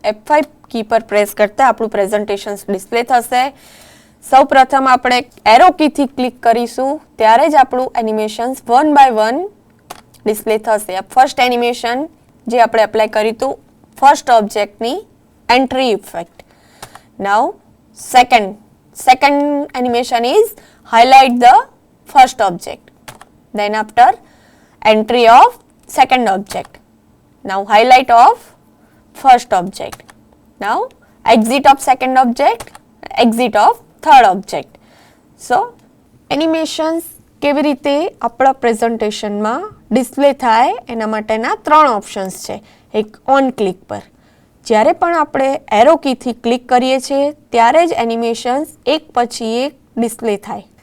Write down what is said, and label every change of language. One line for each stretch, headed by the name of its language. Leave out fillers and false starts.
Gujarati: F5 કી પર press કરતાં આપણું પ્રેઝન્ટેશન્સ ડિસ્પ્લે થશે. સૌ પ્રથમ આપણે એરો કીથી ક્લિક કરીશું ત્યારે જ આપણું એનિમેશન્સ 1 by 1 ડિસ્પ્લે થશે. આ ફર્સ્ટ એનિમેશન જે આપણે એપ્લાય કર્યું હતું ફર્સ્ટ ઓબ્જેક્ટની entry effect.
English: Now second animation is highlight the first object. Then after entry of second object. Now highlight of first object. Now exit of second object, exit of third object.
Gujarati: So animations કેવી રીતે આપણા પ્રેઝન્ટેશનમાં display થાય એના માટેના 3 options છે. એક on click પર જ્યારે પણ આપણે એરો કીથી ક્લિક કરીએ છીએ ત્યારે જ એનિમેશન્સ એક પછી એક ડિસ્પ્લે થાય.